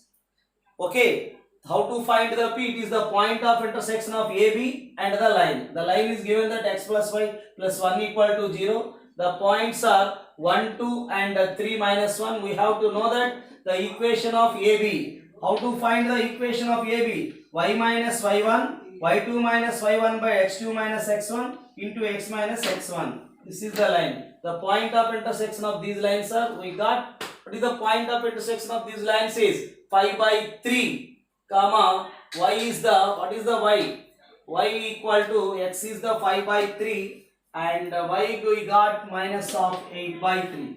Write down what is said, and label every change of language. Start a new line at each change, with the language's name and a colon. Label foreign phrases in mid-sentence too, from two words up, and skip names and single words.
English: Okay. How to find the P? It is the point of intersection of AB and the line. The line is given that x plus y plus 1 equal to 0. The points are 1, 2 and 3 minus 1. We have to know that the equation of AB. How to find the equation of AB? Y minus y1, y2 minus y1 by x2 minus x1 into x minus x1. This is the line. The point of intersection of these lines are, we got, what is the point of intersection of these lines is 5 by 3 comma y is the, what is the y? Y equal to x is the 5 by 3 and y we got minus of 8 by 3.